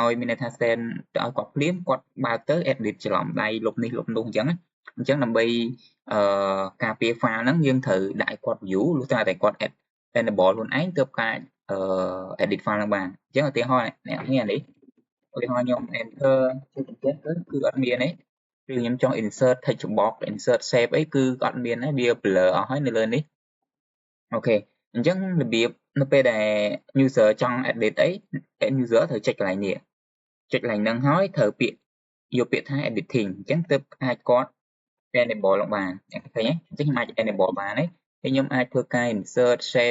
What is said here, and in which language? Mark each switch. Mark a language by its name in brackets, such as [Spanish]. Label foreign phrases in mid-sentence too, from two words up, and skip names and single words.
[Khmer] ឲ្យមានន័យថា send ទៅឲ្យគាត់ភ្លាមគាត់បើកទៅ edit ច្រឡំដៃលុបនេះលុបនោះអញ្ចឹងដើម្បីការពារ file ហ្នឹងយើងត្រូវដាក់ឲ្យគាត់ view លុះត្រាតែគាត់ enable ខ្លួនឯងទើបការ [English] edit file [Khmer] ហ្នឹងបានអញ្ចឹងឧទាហរណ៍អ្នកនេះឧទាហរណ៍ខ្ញុំ enter ជាបញ្ជាក់គឺអត់មាន ទេគឺខ្ញុំចង់ [English] insert text box insert shape [Khmer] អីគឺអត់មានទេវា blur អស់ហើយនៅលើនេះអូខេអញ្ចឹងរបៀបនៅពេលដែល user ចង់ edit អី user ត្រូវចុចកន្លែងនេះចុចកន្លែងហ្នឹង ហើយត្រូវយកពាក្យថា editing អញ្ចឹងទើបអាចគាត់ enable ឡើងបានអ្នកឃើញទេអញ្ចឹងខ្ញុំអាច enable បានទេហើយខ្ញុំអាចធ្វើការ [English] insert shape